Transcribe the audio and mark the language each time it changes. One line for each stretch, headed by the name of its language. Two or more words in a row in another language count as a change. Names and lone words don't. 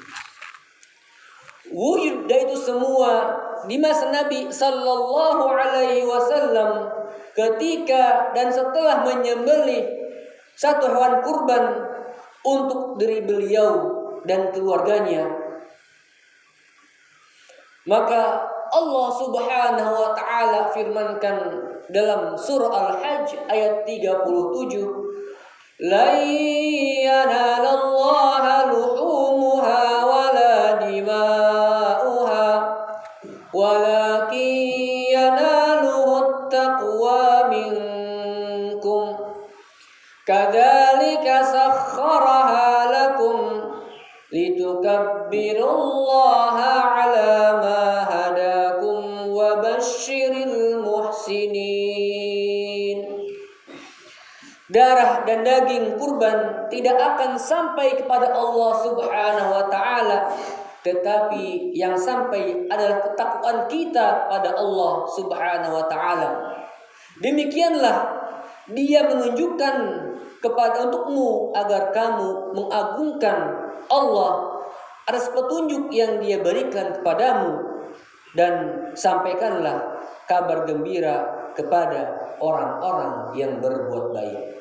Indonesian: Wujud itu semua di masa Nabi
Arabic: صلى الله عليه وسلم
Indonesian: ketika dan setelah menyembelih satu hewan kurban untuk diri beliau dan keluarganya. Maka Allah
Arabic: سبحانه وتعالى
Indonesian: firmankan dalam surah Al-Hajj ayat 37,
Arabic: "لا ينال الله لحومها ولا دماؤها ولكن يناله التقوى منكم كذلك سخرها لكم لتكبروا الله على ما هداكم وبشر المحسنين."
Indonesian: Darah dan daging kurban tidak akan sampai kepada Allah
Arabic: سبحانه وتعالى,
Indonesian: tetapi yang sampai adalah ketakwaan kita pada Allah
Arabic: سبحانه وتعالى.
Indonesian: Demikianlah Dia menunjukkan kepada untukmu agar kamu mengagungkan Allah atas petunjuk yang Dia berikan kepadamu, dan sampaikanlah kabar gembira kepada orang-orang yang berbuat baik.